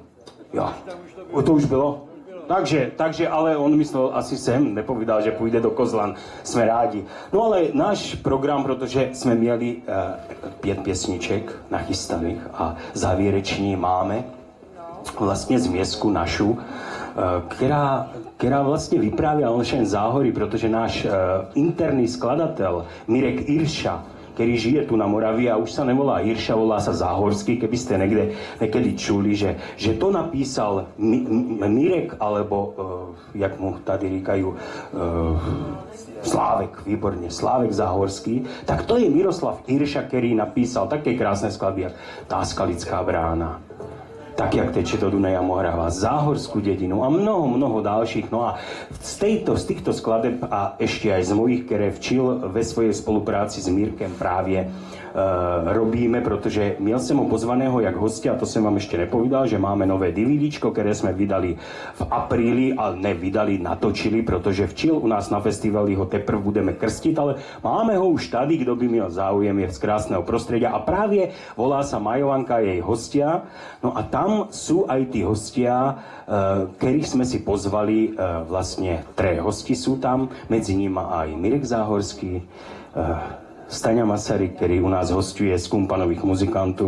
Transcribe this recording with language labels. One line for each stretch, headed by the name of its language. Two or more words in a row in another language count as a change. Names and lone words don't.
Czech: Ja, to už bylo?
Slovak: Takže, ale on myslel asi sem, nepovedal, že pôjde do Kozlan. Sme rádi. No ale náš program, protože sme mieli 5 piesniček nachystaných a závěreční máme vlastne zmiesku našu,
Czech: která vlastně vyprávěla o našem záhorí, protože náš interný skladatel Mirek Irša,
Slovak: ktorý žije tu na Moravii a už sa nevolá Irša, volá sa Záhorský, keby ste niekedy čuli, že to napísal Mirek, alebo
Czech: jak mu tady říkajú,
Slovak: Slávek, výborne, Slávek Záhorský, tak to je Miroslav Irša, ktorý napísal také krásne skladby, jak Tá skalická brána, Tak jak teče do Dunaja Mohrava, Záhorskú dedinu a mnoho ďalších. No a z týchto skladeb a ešte aj z mojich, ktoré včil ve svojej spolupráci s Mírkem práve robíme,
Czech: protože měl jsem ho pozvaného jak hostia, a to jsem vám ještě nepovídal, že máme nové DVDčko, které jsme vydali v apríli, ale nevydali, natočili, protože včil u nás na festivali ho teprve budeme krstit, ale máme ho už tady, kdo by měl záujem,
Slovak: je z krásného prostredia a právě volá sa Majovanka, jej hostia. No a tam sú aj tí hostia, ktorých sme si pozvali, vlastne 3 hosti sú tam, medzi nimi aj Mirek Záhorský, Staňa Masaryk, ktorý u nás hostuje z Kumpanových muzikantov.